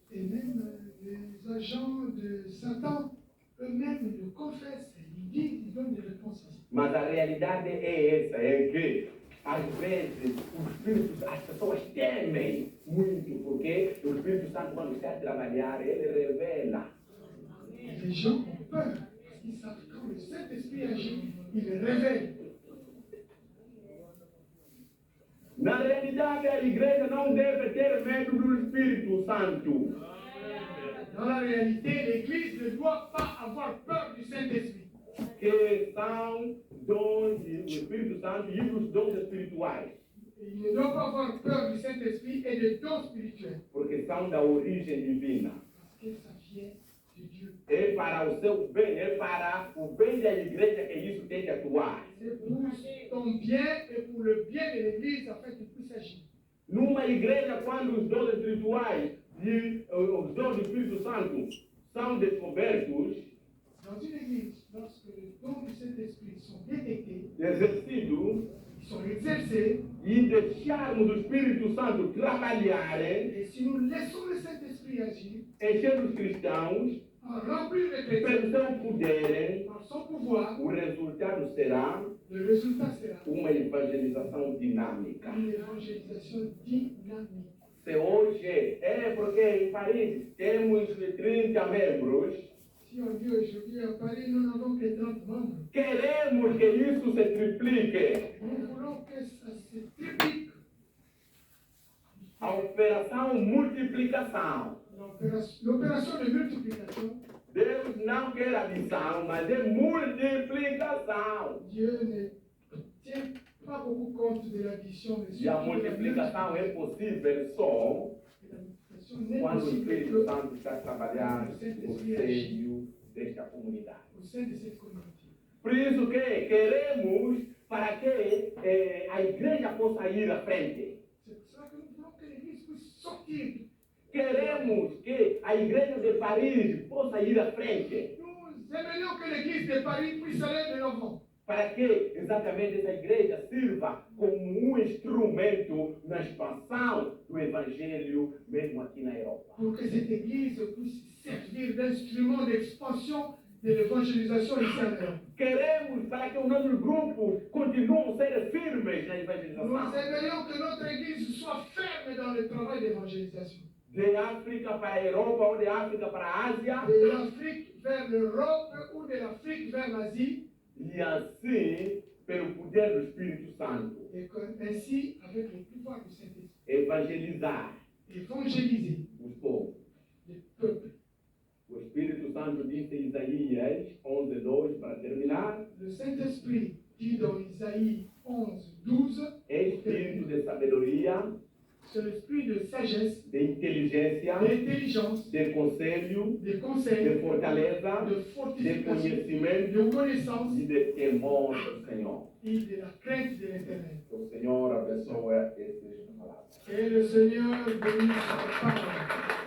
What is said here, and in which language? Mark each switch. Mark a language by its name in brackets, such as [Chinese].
[French] Et même les agents de Satan, eux-mêmes le confessent, ils disent, ils donnent des réponses aussi. [Portuguese] Mas a realidade é essa, é que às vezes as pessoas temem muito, porque o Espírito Santo, quando está a trabalhar, ele revela. [French] Les gens ont peur, parce qu'ils savent que quand le Saint-Esprit agit, il révèle. [Portuguese] Na realidade, a igreja não deve ter medo do Espírito Santo. [French] Dans la réalité, l'Église ne doit pas avoir peur du Saint-Esprit. [Portuguese] Que são dons do Espírito Santo e dos dons espirituais, [French] Il ne doit pas avoir peur du Saint-Esprit et des dons spirituels, [Portuguese] porque são da origem divina. [French] parce que ça vient de Dieu. [Portuguese] É para o seu bem, é para o bem da igreja que isso tem que atuar. [French] C'est pour ton bien et pour le bien de l'Église afin qu'il puisse agir. [Portuguese] Numa igreja, quando os dons espirituais e os dons do Espírito Santo são descobertos, [French] Dans une Église, lorsque les dons du Saint-Esprit sont détectés, [Portuguese] exercidos, [French] ils sont exercés, [Portuguese] e deixarmos o Espírito Santo trabalhar, [French] et si nous laissons le Saint-Esprit agir, [Portuguese] encher os cristãos [French] en remplir les chrétiens [Portuguese] pelo seu poder, [French] par son pouvoir, [Portuguese] o resultado será [French] le résultat sera [Portuguese] uma evangelização dinâmica. [French] une évangélisation dynamique. [Portuguese] Se hoje, porque em Paris temos 30 membros, [French] Si on dit aujourd'hui à Paris, nous n'avons que 30 membres. [Portuguese] queremos que isso se triplique. [French] Nous voulons que ça se triplique. [Portuguese] A operação multiplicação. [French] L'opération de multiplication, [Portuguese] Deus não quer adição, mas é multiplicação. [French] Dieu ne tient pas beaucoup compte de l'addition, mais [Portuguese] E a [French] surtout de la [Portuguese] multiplicação é possível só [French] multiplication n'est [Portuguese] quando o [French] possible [Portuguese] Espírito [French] que [Portuguese] Santo está trabalhando no seio desta comunidade. [French] au sein de cette communauté. [Portuguese] Por isso que queremos para que a igreja possa ir à frente. [French] C'est pour cela que nous voulons que l'Église puisse sortir. [Portuguese] Queremos que a igreja de Paris possa ir à frente. [French] Nous aimerions que l'Église de Paris puisse aller de l'avant. [Portuguese] Para que exatamente essa igreja sirva como um instrumento na expansão do Evangelho, mesmo aqui na Europa. [French] Pour que cette Église puisse servir d'instrument d'expansion de l'évangélisation ici en Europe. [Portuguese] Queremos para que os nossos grupos continuem a ser firmes na [French] Nous [Portuguese] evangelização. [French] aimerions que notre Église soit ferme dans le travail d'évangélisation. [Portuguese] De África para a Europa ou de África para a Ásia. [French] De l'Afrique vers l'Europe ou de l'Afrique vers l'Asie. [Portuguese] E assim, pelo poder do Espírito Santo, [French] Et ainsi, avec le pouvoir du Saint-Esprit, [Portuguese] evangelizar [French] évangéliser [Portuguese] os povos. [French] les peuples. [Portuguese] O Espírito Santo disse em Isaías 11:2, para terminar, [French] Le Saint-Esprit dit dans Isaïe 11:12, [Portuguese] espírito de sabedoria, [French] c'est l'esprit de sagesse, [Portuguese] de inteligência, [French] d'intelligence, [Portuguese] de conselho, [French] de de conseil, [Portuguese] fortaleza, [French] de de fortification, [Portuguese] conhecimento [French] de connaissance [Portuguese] e de temor do Senhor. [French] et de la crainte de l'Éternel. [Portuguese] Que o Senhor abençoe essas palavras. [French] Que le Seigneur bénisse sa parole.